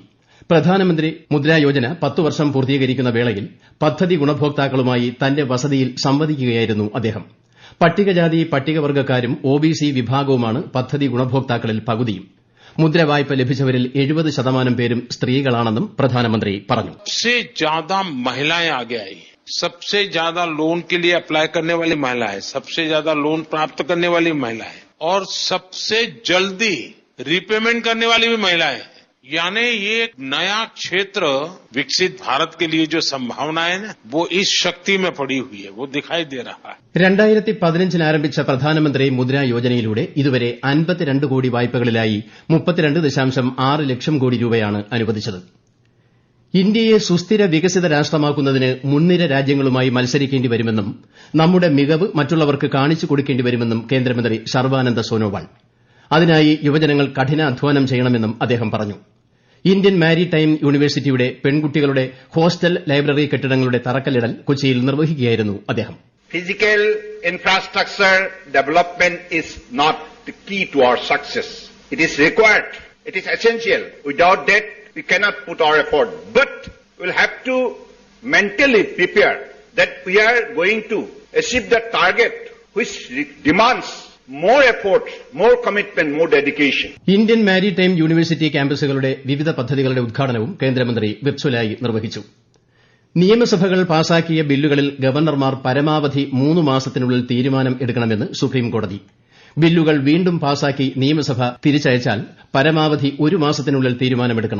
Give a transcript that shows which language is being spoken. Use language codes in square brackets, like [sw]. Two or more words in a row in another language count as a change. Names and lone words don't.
[ml] പ്രധാനമന്ത്രി മുദ്രാ യോജന 10 വർഷം പൂർത്തീകരിക്കുന്ന വേളയിൽ പദ്ധതി ഗുണഭോക്താക്കളുമായി തന്റെ വസതിയിൽ സംവദിക്കുകയായിരുന്നു അദ്ദേഹം. പട്ടികജാതി പട്ടികവർഗ്ഗക്കാരും ഒബിസി വിഭാഗവുമാണ് പദ്ധതി ഗുണഭോക്താക്കളിൽ പകുതിയും. മുദ്ര വായ്പ ലഭിച്ചവരിൽ 70% പേരും സ്ത്രീകളാണെന്നും പ്രധാനമന്ത്രി പറഞ്ഞു. [hi] सबसे ज्यादा महिलाएं आगे आई, सबसे ज्यादा लोन के लिए अप्लाई करने वाली महिला है, सबसे ज्यादा लोन प्राप्त करने वाली महिला है और सबसे जल्दी रीपेमेंट करने वाली भी महिला है. यानी ये एक नया क्षेत्र विकसित भारत के लिए जो संभावना है ना, वो इस शक्ति में पड़ी हुई है, वो दिखाई दे रहा है. [ml] 2015 ആരംഭിച്ച പ്രധാനമന്ത്രി മുദ്രാ യോജനയിലൂടെ ഇതുവരെ 52 കോടി വായ്പകളിലായി 32.6 ലക്ഷം കോടി രൂപയാണ് അനുവദിച്ചത്. ഇന്ത്യയെ സുസ്ഥിര വികസിത രാഷ്ട്രമാക്കുന്നതിന് മുൻനിര രാജ്യങ്ങളുമായി മത്സരിക്കേണ്ടി വരുമെന്നും നമ്മുടെ മികവ് മറ്റുള്ളവർക്ക് കാണിച്ചു കൊടുക്കേണ്ടി വരുമെന്നും കേന്ദ്രമന്ത്രി സർബാനന്ദ സോനോവാൾ. അതിനായി യുവജനങ്ങൾ കഠിനാധ്വാനം ചെയ്യണമെന്നും അദ്ദേഹം പറഞ്ഞു. ഇന്ത്യൻ മാരിടൈം യൂണിവേഴ്സിറ്റിയുടെ പെൺകുട്ടികളുടെ ഹോസ്റ്റൽ ലൈബ്രറി കെട്ടിടങ്ങളുടെ തറക്കല്ലിടൽ കൊച്ചിയിൽ നിർവഹിക്കുകയായിരുന്നു അദ്ദേഹം. [en] Physical infrastructure development is not the key to our success. It is required. It is essential. Without that, we cannot put our effort. But we'll have to mentally prepare that we are going to achieve the target which demands more effort, more commitment, more dedication. [ml] ഇന്ത്യൻ മാരിടൈം യൂണിവേഴ്സിറ്റി ക്യാമ്പസുകളുടെ വിവിധ പദ്ധതികളുടെ ഉദ്ഘാടനവും കേന്ദ്രമന്ത്രി വിർച്വലായി നിർവഹിച്ചു. നിയമസഭകൾ പാസാക്കിയ ബില്ലുകളിൽ ഗവർണർമാർ പരമാവധി 3 മാസത്തിനുള്ളിൽ തീരുമാനം എടുക്കണമെന്ന് സുപ്രീംകോടതി. ബില്ലുകൾ വീണ്ടും പാസാക്കി നിയമസഭ തിരിച്ചയച്ചാൽ പരമാവധി 1 മാസത്തിനുള്ളിൽ തീരുമാനമെടുക്കണം.